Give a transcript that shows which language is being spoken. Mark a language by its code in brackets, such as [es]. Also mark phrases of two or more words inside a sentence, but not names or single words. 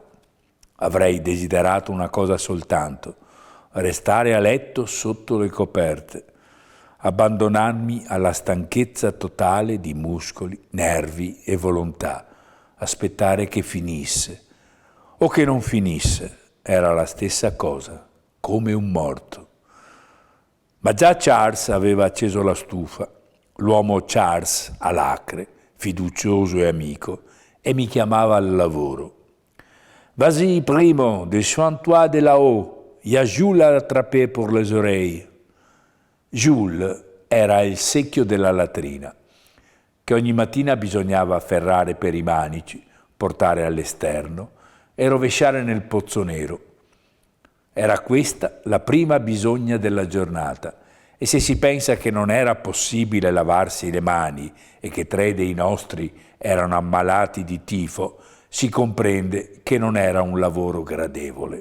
[it] Avrei desiderato una cosa soltanto, restare a letto sotto le coperte, abbandonarmi alla stanchezza totale di muscoli, nervi e volontà, aspettare che finisse, o che non finisse, era la stessa cosa, come un morto. Ma già Charles aveva acceso la stufa, l'uomo Charles alacre, fiducioso e amico, e mi chiamava al lavoro. [fr] «Vas-y, primo, déchoins-toi de là-haut, y a Jules à attraper pour les oreilles». [it] Jules era il secchio della latrina, che ogni mattina bisognava afferrare per i manici, portare all'esterno e rovesciare nel pozzo nero. Era questa la prima bisogna della giornata, e se si pensa che non era possibile lavarsi le mani e che 3 dei nostri erano ammalati di tifo, si comprende che non era un lavoro gradevole.